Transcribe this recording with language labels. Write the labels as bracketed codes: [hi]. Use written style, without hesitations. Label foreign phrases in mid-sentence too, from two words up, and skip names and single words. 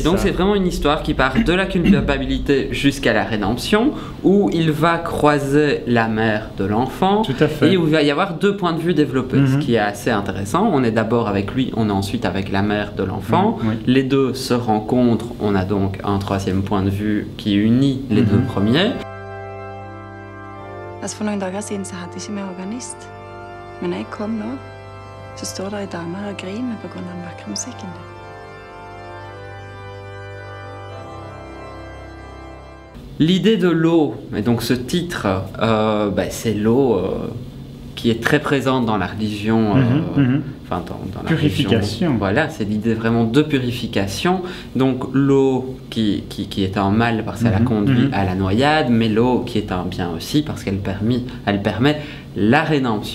[fr] et donc, c'est vraiment une histoire qui part de la culpabilité jusqu'à la rédemption, où il va croiser la mère de l'enfant. Tout à fait. Et où il va y avoir deux points de vue développés, ce qui est assez intéressant. On est d'abord avec lui, on est ensuite avec la mère de l'enfant. Les deux se rencontrent. On a donc un troisième point de vue qui unit les deux premiers. [no] Altså for nogle dager siden så hadde jeg ikke med organist. Men når jeg kom nå, så står der en dame her og griner på grunn av den vakre musikken. [fr] L'idée de l'eau, et donc ce titre, c'est l'eau qui est très présente dans la religion, enfin dans la purification. Religion. Voilà, c'est l'idée vraiment de purification. Donc l'eau qui est un mal parce qu'elle a conduit à la noyade, mais l'eau qui est un bien aussi parce qu'elle permet la rédemption.